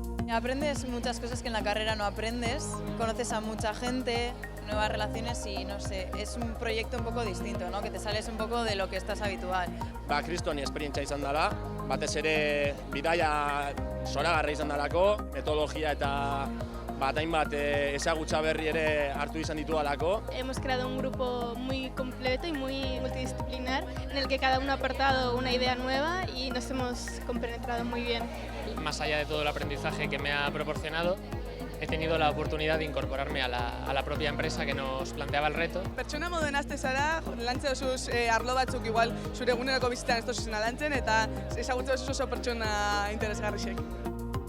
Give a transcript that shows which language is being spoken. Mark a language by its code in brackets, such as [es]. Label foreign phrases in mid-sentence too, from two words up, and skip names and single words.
[es] Aprendes muchas cosas que en la carrera no aprendes, conoces a mucha gente, nuevas relaciones y no sé, es un proyecto un poco distinto, ¿no? Que te sales un poco de lo que estás habitual. [eu] Kristoni esperientzia izan dela, batez ere bidaia zoragarria izan delako, metodologia eta hainbat ezagutza berri ere hartu izan ditudalako. [es] Hemos creado un grupo muy completo y muy multidisciplinar en el que cada uno ha aportado una idea nueva y nos hemos compenetrado muy bien. Más allá de todo el aprendizaje que me ha proporcionado, he tenido la oportunidad de incorporarme a la propia empresa que nos planteaba el reto. [eu] Pertsona moduen azte zara, lantzen dozuz arlo batzuk igual zure eguneroko bizitzan ez dozuzena lantzen eta ezagutze dozuz oso pertsona interesgarrisek.